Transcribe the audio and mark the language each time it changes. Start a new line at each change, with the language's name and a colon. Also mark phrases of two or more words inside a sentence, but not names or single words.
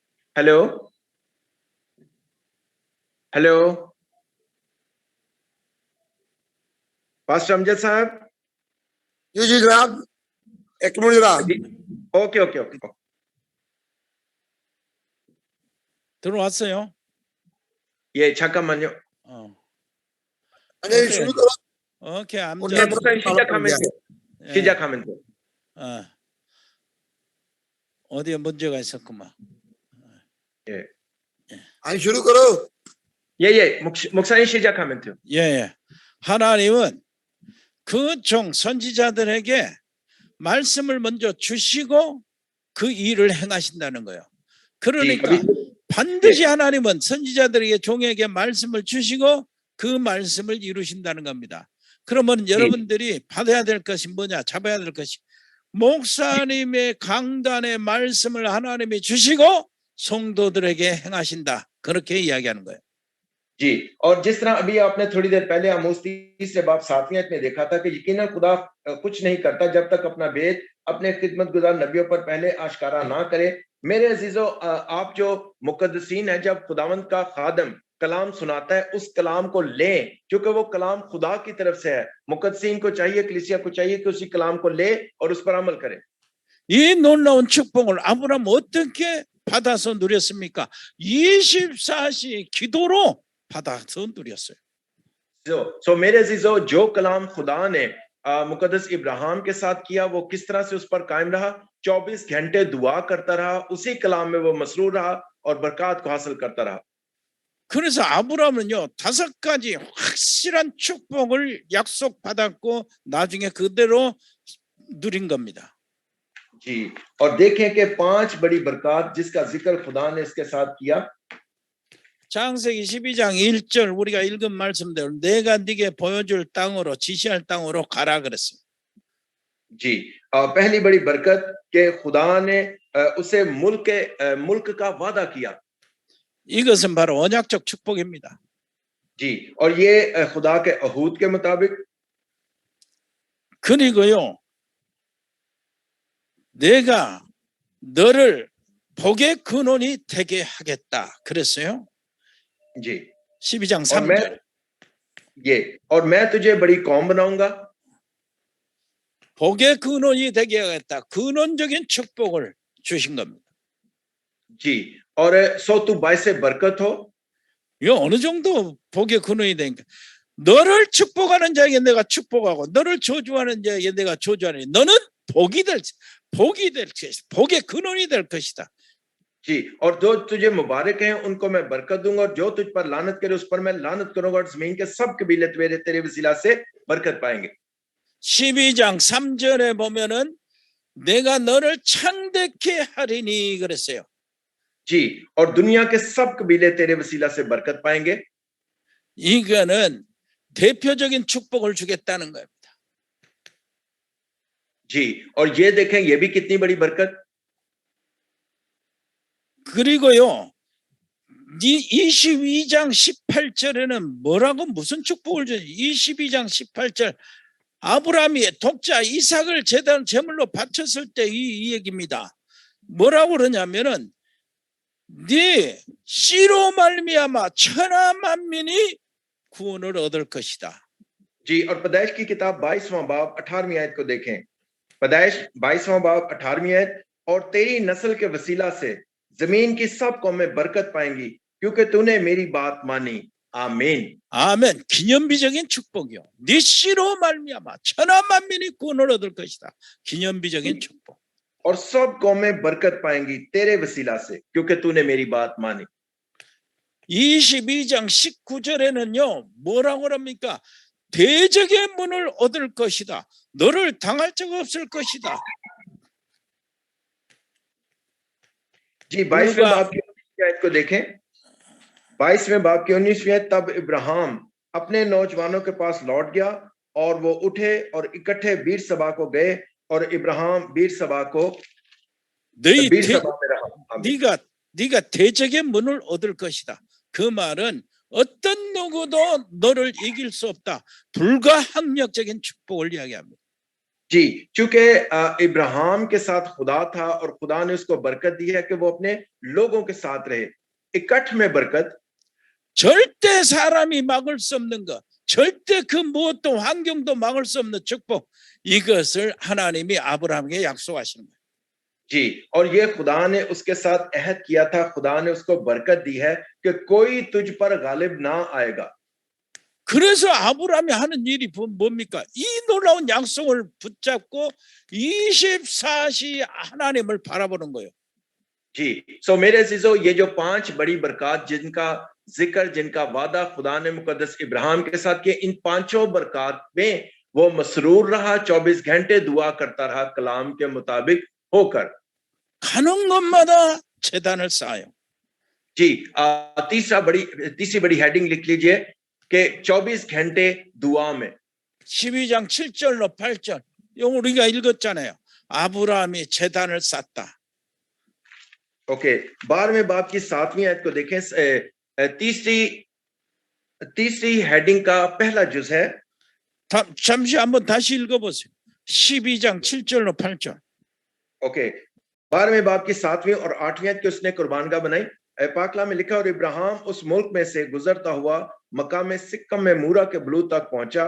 English: hello hello pastor
Urdu: امجد صاحب جی جناب، ایک منٹ جناب.
English: OK OK OK
Korean: 들어왔어요? 예 잠깐만요.
Urdu: ارے
Korean: 오케이.
Urdu: شروع کرو.
Korean: 오케이.
Urdu: اور
Korean: 암자. 예, 목사님 시작하면 돼요. 예. 시작하면 돼요. 어디에 문제가 있었구만. 예.
Urdu: 아니 شروع کرو.
Korean: 예, 목사님 시작하면 돼요. 예. 하나님은 그 종 선지자들에게 말씀을 먼저 주시고 그 일을 행하신다는 거예요. 그러니까 반드시 하나님은 선지자들에게 종에게 말씀을 주시고 그 말씀을 이루신다는 겁니다. 그러면 여러분들이 받아야 될 것이 뭐냐? 잡아야 될 것이 목사님의 강단의 말씀을 하나님이 주시고 성도들에게 행하신다. 그렇게 이야기하는 거예요.
Urdu: جی اور جس طرح ابھی آپ نے تھوڑی دیر پہلے عاموس 3 باب 7 میں دیکھا تھا کہ یقیناً خدا کچھ نہیں کرتا جب تک اپنا بھید اپنے خدمت گزار نبیوں پر پہلے آشکارا نہ کرے. میرے عزیزو، آپ جو مقدسین ہے، جب خداوند کا خادم کلام سناتا ہے اس کلام کو لیں، کیونکہ وہ کلام خدا کی طرف سے ہے. مقدسین کو چاہیے، کلیسیا کو چاہیے کہ اسی کلام کو لے اور اس پر عمل کرے.
Korean: 이 놀라운 축복을 아브라함 어떻게 받아서 누렸습니까? 24시 기도로 받아서 누렸어요.
Urdu: So میرے عزیزو، جو کلام خدا نے مقدس ابراہیم کے ساتھ کیا وہ کس طرح سے اس پر قائم رہا، 24 گھنٹے دعا کرتا رہا، اسی کلام میں وہ مسرور رہا اور برکت کو حاصل کرتا رہا.
Korean: 그래서 아브라함은요 5가지 확실한 축복을 약속받았고 나중에 그대로 누린 겁니다.
Urdu: جی، اور دیکھیں کہ 5 بڑی برکت جس کا ذکر خدا نے اس کے ساتھ کیا.
Korean: 창세기 12장 1절 우리가 읽은 말씀대로 내가 네게 보여줄 땅으로 지시할 땅으로 가라 그랬어요.
Urdu: جی، پہلی بڑی برکت کے خدا نے اسے ملک کا وعدہ کیا.
Korean: 이것은 바로 언약적 축복입니다.
Urdu: جی، اور یہ خدا کے عہود کے مطابق.
Korean: 그리고요 내가 너를 복의 근원이 되게 하겠다 그랬어요.
Urdu: جی,
Korean: 12장 3절.
Urdu: اور میں تجھے بڑی قوم بناؤں گا.
Korean: 복의 근원이 되게 하겠다. 근원적인 축복을 주신 겁니다.
Urdu: جی، اور سو تو باعث برکت ہو.
Korean: 이거 어느 정도 복의 근원이 되니까 너를 축복하는 자에게 내가 축복하고 너를 저주하는 자에게 내가 저주하니 너는 복이 될 것이다. 복의 근원이 될 것이다.
Urdu: جی، اور جو تجھے مبارک ہیں ان کو میں برکت دوں گا اور جو تجھ پر لعنت کرے اس پر میں لعنت کروں گا اور زمین کے سب قبیلے تیرے وسیلہ سے برکت پائیں گے.
Korean: 12장 3절에 보면은 내가 너를 창대케 하리니 그랬어요.
Urdu: جی، اور دنیا کے سب قبیلے تیرے وسیلہ سے برکت پائیں گے.
Korean: 이거는 대표적인 축복을 주겠다는 겁니다.
Urdu: جی، اور یہ دیکھیں یہ بھی کتنی بڑی برکت.
Korean: 그리고요 22장 18절에는 뭐라고 무슨 축복을 줘? 22장 18절 아브라함이 독자 이삭을 제물로 바쳤을 때 이 얘기입니다. 뭐라고 그러냐면은 네 씨로 말미암아 천하 만민이 구원을 얻을 것이다.
Urdu: جی، اور پیدائش کی کتاب 22واں باب 18ویں آیت کو دیکھیں. پیدائش 22واں باب 18ویں آیت، اور تیری نسل کے وسیلہ سے زمین کی سب قومیں برکت پائیں گی کیونکہ تو نے میری بات مانی. آمین.
Korean: 아멘. 기념비적인 축복이요. 네 씨로 말미암아 천하 만민이 구원을 얻을 것이다. 기념비적인 축복.
Urdu: اور سب قومیں برکت پائیں گی تیرے وسیلہ سے کیونکہ تو نے میری بات مانی.
Korean: 22장 19절에는요 뭐라고 합니까? 대적의 문을 얻을 것이다. 너를 당할 적 없을 것이다.
Urdu: جی، 22ویں باب کی 19ویں آیت کو دیکھیں. 22ویں باب کی 19ویں آیت، تب ابراہیم اپنے نوجوانوں کے پاس لوٹ گیا اور وہ اٹھے اور اکٹھے بیر سبع کو گئے اور ابراہیم بیر سبع میں رہا.
Korean: 네가 대적의 문을 얻을 것이다. 그 말은 어떤 누구도 너를 이길 수 없다. 불가항력적인 축복을 이야기합니다.
Urdu: جی، چونکہ ابراہیم کے ساتھ خدا تھا اور خدا نے اس کو برکت دی ہے کہ وہ اپنے لوگوں کے ساتھ رہے. اکٹھ میں برکت,
Korean: 절대 사람이 막을 수 없는 것, 절대 그 무엇도 환경도 막을 수 없는 축복, 이것을 하나님이 아브라함에게 약속하시는 거예요.
Urdu: جی، اور یہ خدا نے اس کے ساتھ عہد کیا تھا، خدا نے اس کو برکت دی ہے کہ کوئی تجھ پر غالب نہ آئے گا.
Korean: 그래서 아브라함이 하는 일이 뭡니까? 이 놀라운 약속을 붙잡고 24시 하나님을 바라보는 거예요.
Urdu: جی، سو میرے عزیزو، یہ جو 5 بڑی برکت جن کا ذکر، جن کا وعدہ خدا نے مقدس ابراہیم کے ساتھ کیا، ان 5 برکت میں وہ مسرور رہا، 24 گھنٹے دعا کرتا رہا کلام کے مطابق ہو کر.
Korean: 가는 곳마다 제단을 쌓아요.
Urdu: جی، تیسری بڑی ہیڈنگ لکھ لیجیے کہ 24 گھنٹے دعا میں.
Korean: 12장 7절로 8절 우리가 읽었잖아요. 아브라함이 제단을 쌓다.
Urdu: اوکے، 12ویں باب کی 7ویں آیت کو دیکھیں. تیسری ہیڈنگ کا پہلا جز ہے.
Korean: 잠시 한번 다시 읽어보세요. 12장 7절로 8절.
Urdu: اوکے، 12ویں باب کی 7ویں اور 8ویں آیت کی اس نے قربان گاہ بنائی. پاکلا میں لکھا، اور ابراہیم اس ملک میں سے گزرتا ہوا مکہ میں سکم میں مورہ کے بلوط تک پہنچا.